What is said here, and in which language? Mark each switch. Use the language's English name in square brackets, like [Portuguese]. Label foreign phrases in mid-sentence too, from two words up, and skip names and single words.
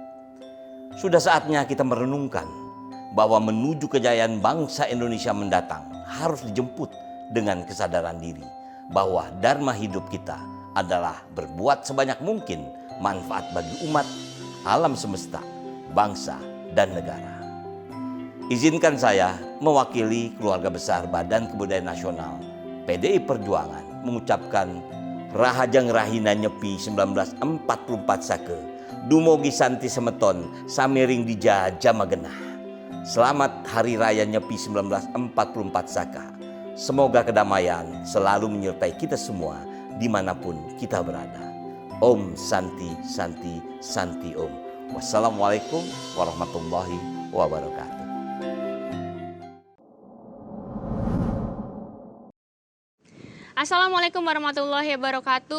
[Indonesian] Sudah saatnya kita merenungkan bahwa menuju kejayaan bangsa Indonesia mendatang harus dijemput dengan kesadaran diri bahwa dharma hidup kita adalah berbuat sebanyak mungkin manfaat bagi umat, alam semesta, bangsa, dan negara. Izinkan saya mewakili keluarga besar Badan Kebudayaan Nasional PDI Perjuangan mengucapkan [Balinese] Rahajang Rahina Nyepi 1944 Sake, Dumogi Santi Semeton, Samiring Dija Jamagenah. [Indonesian] Selamat Hari Raya Nyepi 1944 Saka. Semoga kedamaian selalu menyertai kita semua dimanapun kita berada. [Sanskrit] ॐ शान्ति शान्ति शान्ति ॐ. [Arabic] والسلام عليكم ورحمة الله وبركاته. السلام عليكم ورحمة الله وبركاته.